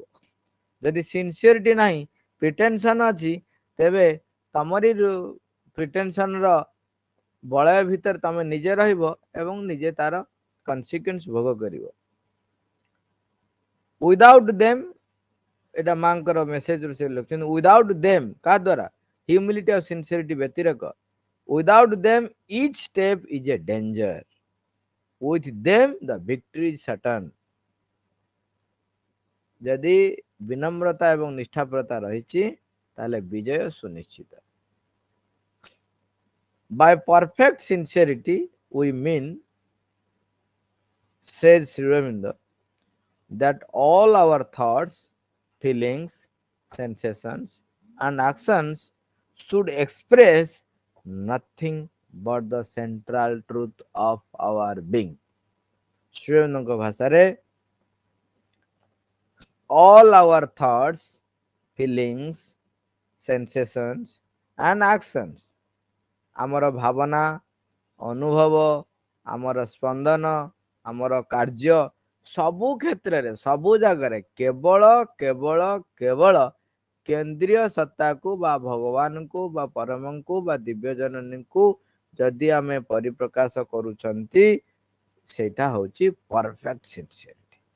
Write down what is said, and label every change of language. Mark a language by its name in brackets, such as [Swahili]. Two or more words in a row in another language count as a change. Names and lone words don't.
[Odia] ଯଦି ସିନସିୟରିଟି ନାହିଁ, ପ୍ରିଟେନସନ ଅଛି, ତେବେ ତମରି ପ୍ରିଟେନସନ ର ବଳୟ ଭିତରେ ତମେ ନିଜେ ରହିବ ଏବଂ ନିଜେ ତାର କନସିକ୍ୱେନ୍ସ ଭୋଗ କରିବ। [English] without them, [Odia] ଏଟା ମାଙ୍କର ମେସେଜ ରୁ ସେ ଲେଖୁଛନ୍ତି, [English] without them [Odia] କାହା ଦ୍ୱାରା? [English] ହ୍ୟୁମିଲିଟି ଆଉ ସିନସିୟରିଟି ବ୍ୟତିରେକ, without them each step is a danger, with them the victory is certain। [Odia] ଯଦି ବିନମ୍ରତା ଏବଂ ନିଷ୍ଠାପରତା ରହିଛି, ତାହେଲେ ବିଜୟ ସୁନିଶ୍ଚିତ। [English] By perfect sincerity we mean, says Sri Aurobindo, that all our thoughts, feelings, sensations and actions should express nothing but the central truth of our being। [Odia] ଶ୍ରୀ ଅରବିନ୍ଦଙ୍କ ଭାଷାରେ [English] all our thoughts, feelings, sensations and actions, [Odia] ଆମର ଭାବନା, ଅନୁଭବ, ଆମର ସ୍ପନ୍ଦନ, ଆମର କାର୍ଯ୍ୟ, ସବୁ କ୍ଷେତ୍ରରେ, ସବୁ ଜାଗାରେ କେବଳ କେବଳ କେବଳ କେନ୍ଦ୍ରୀୟ ସତ୍ତାକୁ ବା ଭଗବାନଙ୍କୁ ବା ପରମଙ୍କୁ ବା ଦିବ୍ୟ ଜନନୀଙ୍କୁ ଯଦି ଆମେ ପରିପ୍ରକାଶ କରୁଛନ୍ତି, ସେଇଟା ହଉଛି [English] perfect sincerity.